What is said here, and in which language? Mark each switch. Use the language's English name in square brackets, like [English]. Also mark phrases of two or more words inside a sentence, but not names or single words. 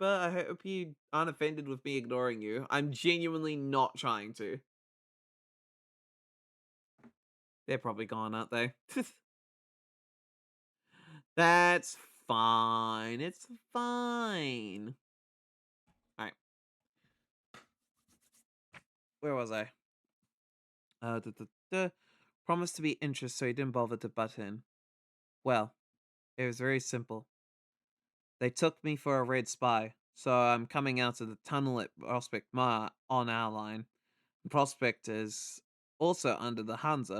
[English] I hope you aren't offended with me ignoring you. I'm genuinely not trying to. They're probably gone, aren't they? That's fine. It's fine. Alright. Where was I? Uh, duh, duh, duh. Promised to be interested, so he didn't bother to butt in. Well, it was very simple. They took me for a red spy, so I'm coming out of the tunnel at Prospect Mar on our line. Prospect is also under the Hansa.